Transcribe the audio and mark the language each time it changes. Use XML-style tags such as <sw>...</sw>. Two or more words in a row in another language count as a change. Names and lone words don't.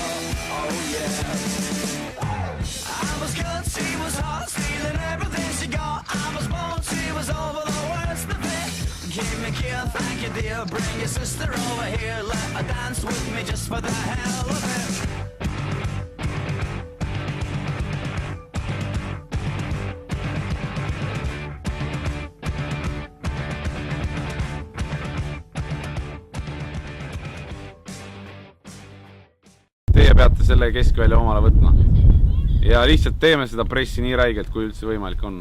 <en>Oh yeah. I was good, she was hot, stealing everything she got. I was born, she was over the worst of it. Give me gear, thank you dear. Bring your sister over here. Let her dance with me just for the hell of it.</en> <et>Teie peate selle keskvälja omale võtma ja lihtsalt teeme seda pressi nii räigelt, kui üldse võimalik on.</et>